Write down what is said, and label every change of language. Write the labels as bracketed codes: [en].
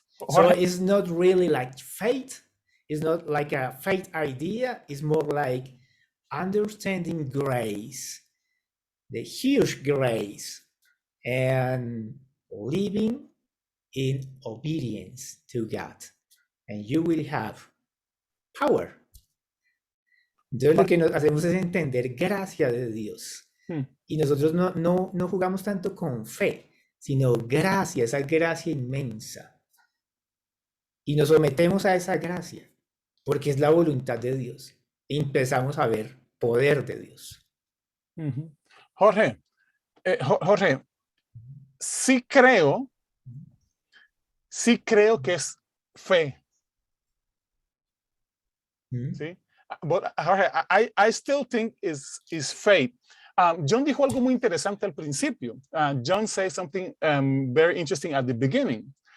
[en] So it's not really like faith. It's not like a faith idea. It's more like understanding grace, the huge grace, and living in obedience to God, and you will have power. [es] Entonces lo que nos hacemos es entender gracia de Dios. Y nosotros no jugamos tanto con fe, sino gracia, esa gracia inmensa. Y nos sometemos a esa gracia, porque es la voluntad de Dios. Y empezamos a ver poder de Dios. Jorge, Jorge, sí creo que es fe. ¿Sí? [en] But, Jorge, I still think is faith. [es] John dijo algo muy interesante al principio. [en] John said something very interesting at the beginning.